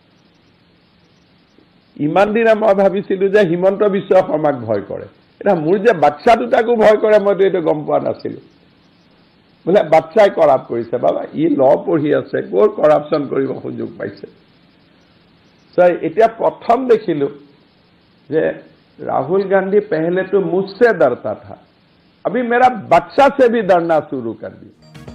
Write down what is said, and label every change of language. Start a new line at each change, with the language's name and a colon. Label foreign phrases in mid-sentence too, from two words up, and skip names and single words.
Assamese: ইমান দিনে মই ভাবিছিলোঁ যে হিমন্ত বিশ্ব শৰ্মাক ভয় কৰে এটা মোৰ যে বাচ্চা দুটাকো ভয় কৰে মইতো এইটো গম পোৱা নাছিলোঁ বোলে বাচ্চাই কৰাপ কৰিছে বাবা ই ল পঢ়ি আছে ক'ৰ কৰাপশ্যন কৰিব সুযোগ পাইছে এতিয়া প্ৰথম দেখিলো যে
Hindi: राहुल गांधी पहले तो मुझसे डरता था अभी मेरा बच्चा से भी डरना शुरू कर दिया